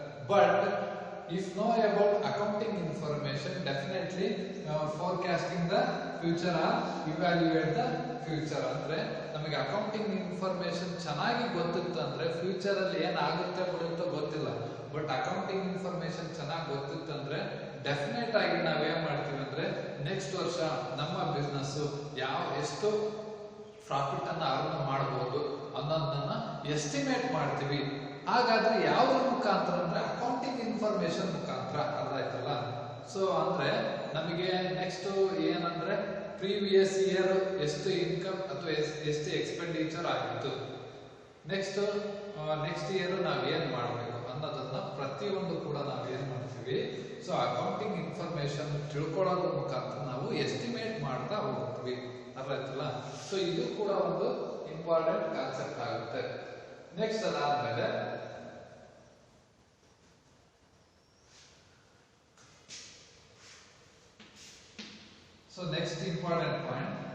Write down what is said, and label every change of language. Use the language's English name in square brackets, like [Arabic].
[English] But if know about accounting information, definitely forecasting the future or evaluate the future. [Kannada] ಅಂದ್ರೆ ನಮಗೆ accounting information ಚೆನ್ನಾಗಿ ಗೊತ್ತಿತ್ತು ಅಂದ್ರೆ future ಅಲ್ಲಿ ಏನಾಗುತ್ತೆ ಬಿಡುತ್ತೋ ಗೊತ್ತಿಲ್ಲ. ಬಟ್ ಅಕೌಂಟಿಂಗ್ ಇನ್ಫಾರ್ಮೇಶನ್ ಚೆನ್ನಾಗಿ ಗೊತ್ತಿತ್ತು ಅಂದ್ರೆ ಡೆಫಿನೆಟ್ ಆಗಿ ನಾವೇನ್ ಮಾಡ್ತೀವಿ ಅಂದ್ರೆ ನೆಕ್ಸ್ಟ್ ವರ್ಷ ನಮ್ಮ ಬಿಸ್ನೆಸ್ ಎಷ್ಟು ಪ್ರಾಫಿಟ್ ಅನ್ನ ಅರ್ನ್ ಮಾಡಬಹುದು ಅನ್ನೋದನ್ನ ಎಸ್ಟಿಮೇಟ್ ಮಾಡ್ತೀವಿ. ಹಾಗಾದ್ರೆ ಯಾವ್ದ್ರ ಮುಖಾಂತರ ಅಂದ್ರೆ ಅಕೌಂಟಿಂಗ್ ಇನ್ಫಾರ್ಮೇಶನ್ ಮುಖಾಂತರ. ಅರ್ಥ ಆಯ್ತಲ್ಲ? ಸೊ ಅಂದ್ರೆ ನಮಗೆ ನೆಕ್ಸ್ಟ್ ಏನಂದ್ರೆ ಪ್ರೀವಿಯಸ್ ಇಯರ್ ಎಷ್ಟು ಇನ್ಕಮ್ ಅಥವಾ ಎಷ್ಟು ಎಕ್ಸ್ಪೆಂಡಿಚರ್ ಆಗಿತ್ತು, ನೆಕ್ಸ್ಟ್ ಇಯರ್ ನಾವೇನ್ ಮಾಡಬೇಕು ಅನ್ನೋದನ್ನ ಪ್ರತಿಯೊಂದು ಕೂಡ ನಾವೇನ್ ಮಾಡ್ತೀವಿ, ಸೊ ಅಕೌಂಟಿಂಗ್ ಇನ್ಫಾರ್ಮೇಶನ್ ತಿಳ್ಕೊಳ್ಳೋದ್ರ ಮುಖಾಂತರ ನಾವು ಎಸ್ಟಿಮೇಟ್ ಮಾಡ್ತಾ ಹೋಗ್ತೀವಿ. ಅರ್ಥ ಆಯ್ತಲ್ಲ? ಸೊ ಇದು ಕೂಡ ಒಂದು ಇಂಪಾರ್ಟೆಂಟ್ ಕಾನ್ಸೆಪ್ಟ್ ಆಗುತ್ತೆ. ನೆಕ್ಸ್ಟ್ ಅದಾದ್ಮೇಲೆ [English] so next important point,